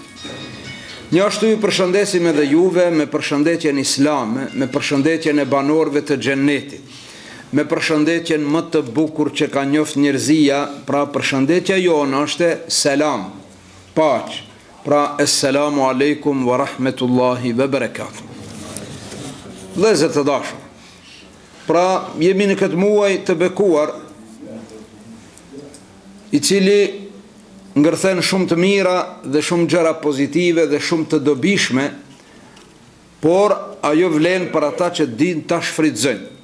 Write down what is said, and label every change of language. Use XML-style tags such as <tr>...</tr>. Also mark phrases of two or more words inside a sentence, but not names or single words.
<sq>Njështu ju përshëndesim edhe juve me përshëndetjen islame, me përshëndetjen e banorëve të xhennetit, me përshëndetjen më të bukur që ka njoft njerëzia, pra përshëndetja jonë është selam, paq, pra</sq> <ar>السلام عليكم ورحمة الله وبركاته.</ar> <sq>Vëllezër të dashur, pra jemi në këtë muaj të bekuar, I cili ngërthen shumë të mira dhe shumë gjëra pozitive dhe shumë të dobishme, por ajo vlen për ata që din ta shfrytëzojnë.</sq>